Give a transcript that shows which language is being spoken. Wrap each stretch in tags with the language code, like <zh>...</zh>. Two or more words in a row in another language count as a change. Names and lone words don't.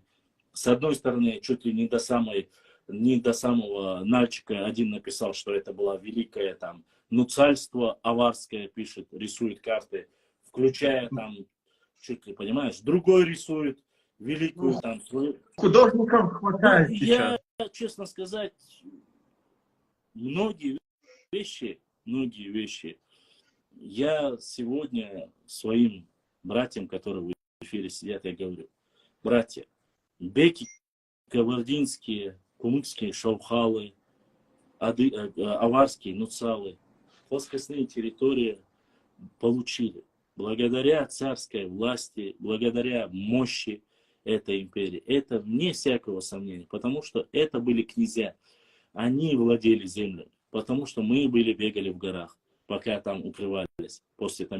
<ru>С одной стороны, чуть ли не до самого Нальчика один написал, что это была великое там нуцальство аварское, пишет, рисует карты, включая там, чуть ли, понимаешь, другой рисует великую там свою... Художников хватает сейчас. Я, честно сказать, многие вещи, я сегодня своим братьям, которые в эфире сидят, я говорю, братья, беки кабардинские, кумыкские шаухалы, аварские нуцалы, плоскостные территории получили. Благодаря царской власти, благодаря мощи этой империи. Это вне всякого сомнения, потому что это были князья. Они владели землей, потому что мы бегали в горах, пока там укрывались.</ru>